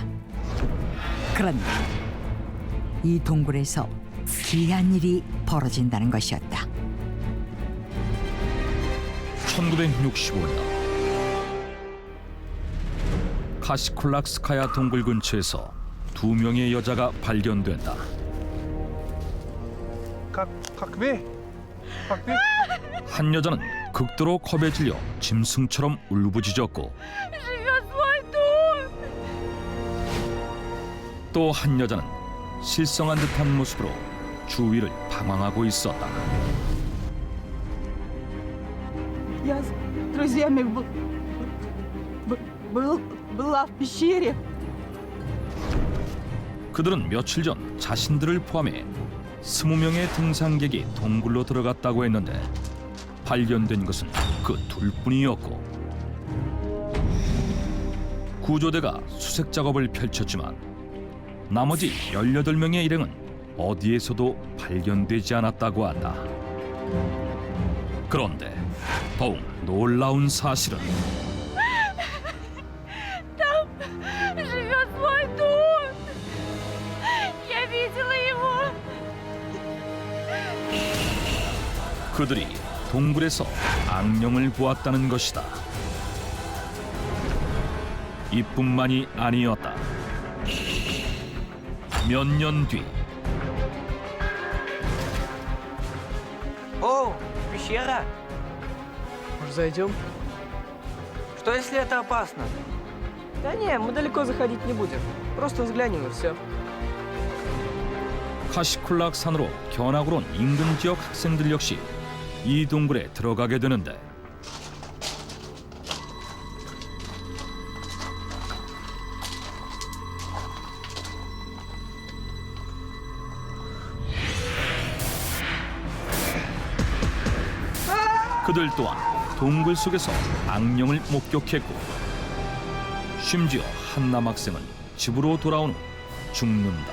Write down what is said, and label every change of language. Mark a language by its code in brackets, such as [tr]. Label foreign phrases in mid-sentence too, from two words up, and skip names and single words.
[ko] 그런데 이 동굴에서 기이한 일이 벌어진다는 것이었다. 1965년 카시쿨락스카야 동굴 근처에서 2명의 여자가 발견된다. [ru] Как вы? [ko] 한 여자는 극도로 겁에 질려 짐승처럼 울부짖었고 [ru] Живет свой дом. [ko] 또 한 여자는 실성한 듯한 모습으로 주위를 방황하고 있었다. [ru] Я с друзьями была в пещере. [ko] 그들은 며칠 전 자신들을 포함해 20명의 등산객이 동굴로 들어갔다고 했는데 발견된 것은 그 둘뿐이었고 구조대가 수색 작업을 펼쳤지만 나머지 18명의 일행은 어디에서도 발견되지 않았다고 한다. 그런데 더욱 놀라운 사실은 [ru] Живет свой дом. Я видела его. [ko] 그들이 동굴에서 악령을 보았다는 것이다. 이뿐만이 아니었다. 몇 년 뒤 [ru] О, пещера. Может, зайдем? Что если это опасно? Да не, мы далеко заходить не будем. Просто взглянем и все. [ko] 카시쿨락 산으로 견학을 온 인근 지역 학생들 역시 이 동굴에 들어가게 되는데 그들 또한 동굴 속에서 악령을 목격했고 심지어 한 남학생은 집으로 돌아온 후 죽는다.